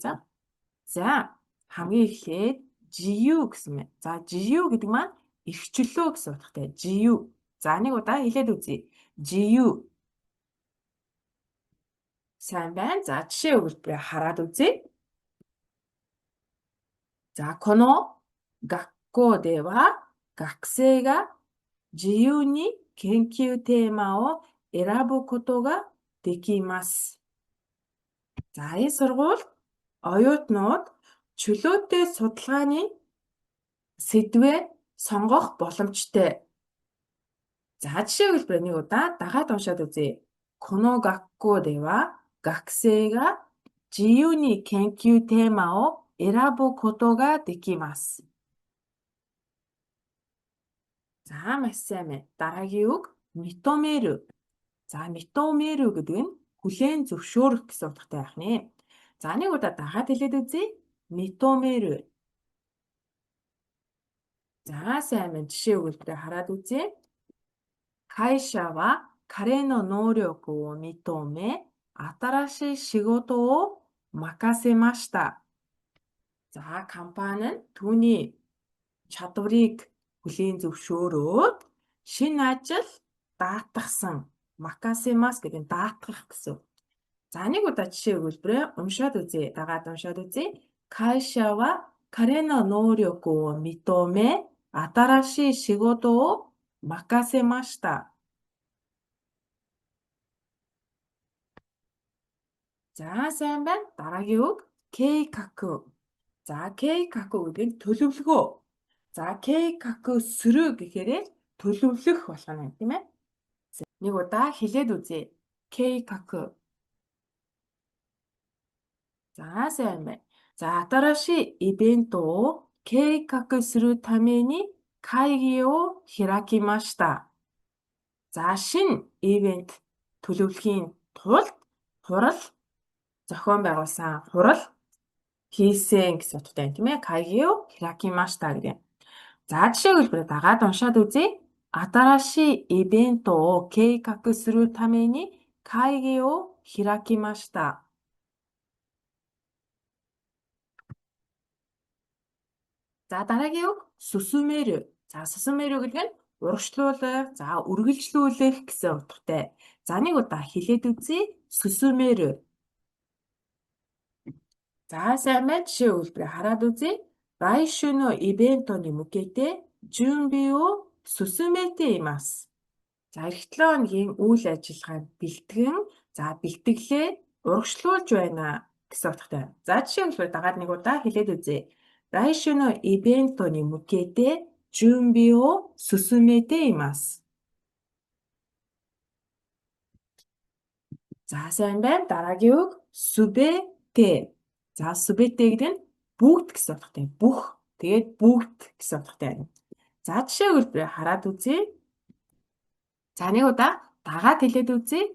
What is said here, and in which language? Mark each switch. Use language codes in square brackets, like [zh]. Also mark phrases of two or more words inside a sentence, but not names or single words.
[mn] За хамгийн эхлээд жию гэсэн байна. За жию гэдэг маань эрхчлөө гэсэн утгатай. Жию. За нэг удаа хэлээд үзье. Жию. Сайн байна. За жишээ өгүүлбэрээ хараад үзье. [ja] За この学校では学生が自由に研究テーマを選ぶことができます。 [mn] За энэ сургуульд оюутнууд чөлөөтэй судалгааны сэдвээ сонгох боломжтой. За жишээ өгүүлбэрээ нэг удаа дагаад уншаад үзье. [ja] この学校では学生が自由に研究テーマを選ぶことができます. [mn] За маш сайн байна. Дараагийн үг 認める. За認める гэдэг нь хүлээн зөвшөөрөх гэсэн утгатай байх нэ. За нэг удаа дагаад хэлээд үзье. [ja] 認める. [mn] За сайн байна. Жишээ өгүүлбэрээ хараад үзье. [ja] 会社は彼の能力を認め、新しい仕事を任せました. [mn] За компани нь түүний чадварыг хүлээн зөвшөөрөөд шинэ ажил даатгасан. Макасемас гэдэг нь даатгах гэсэн. За нэг удаа жишээ өгүүлбэрээ уншаад үзье. Дагаад уншаад үзье. [ja] 会社は彼の能力を認め、新しい仕事を任せました. [mn] За сайн байна. Дараагийн үг кейкаку. За кейкаку гэдэг нь төлөвлөгөө. За [ja] 計画する [mn] гэхээр төлөвлөх болгоно тийм ээ. Нэг удаа хэлээд үзье. Кейкаку. За сайн байна. [ja] За 新しいイベントを計画するために会議を開きました. [mn] За шинэ ивент төлөвлөхийн тулд хурал зохион байгуулсан хурал хийсэн гэсэн утгатай тийм ээ. [ja] 会議を開きました гэдэг. [mn] За жишээ хэлбэрээ дагаад уншаад үзье. [ja] 新しいイベントを計画するために会議を開きました. [mn] За дараагийн үг сүсүмэрү. За сүсүмэрү гэдэг нь урагшлуулах, за үргэлжлүүлэх гэсэн утгатай. За нэг удаа хэлээд үзье. Сүсүмэрү. За сайн байна. Жишээ өгүүлбэрээ хараад үзье. [ja] 来週のイベントに向けて準備を進めています. [mn] За эх 7 хоногийн үйл ажиллагаанд бэлтгэн, за бэлтгэлээ урагшлуулж байна гэсэн утгатай. За жишээ өгүүлбэрээ дагаад нэг удаа хэлээд үзье. [ja] 来週のイベントに向けて準備を進めています. [mn] За сайн байна. Дараагийн үг сүбэтэ. За сүбэтэ гэдэг нь бүгд гэсэн утгатай. Бүх. Тэгээд бүгд гэсэн утгатай байна. За жишээ өгүүлбэрээ хараад үзье. За нэг удаа дагаад хэлээд үзье.